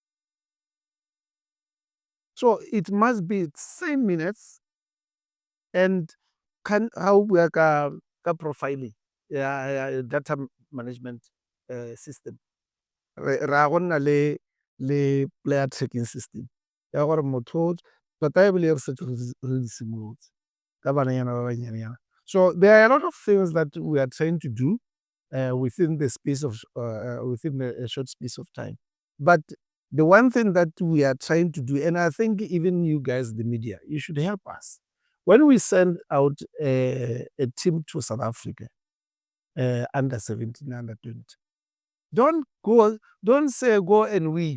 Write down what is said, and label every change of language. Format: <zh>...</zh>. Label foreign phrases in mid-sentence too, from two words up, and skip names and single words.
<en>So it must be same minutes, and how we are profiling data management system.</en> <tn>Ra gonna le</tn> <en>player tracking system.</en> <tn>Ya gore motho tota e bile re simolotse ka bananyana ba banyenyana.</tn> <en>So there are a lot of things that we are trying to do within the space of within a short space of time. But the one thing that we are trying to do, and I think even you guys, the media, you should help us. When we send out a team to South Africa, under 17, under 20, don't say go and win.</en>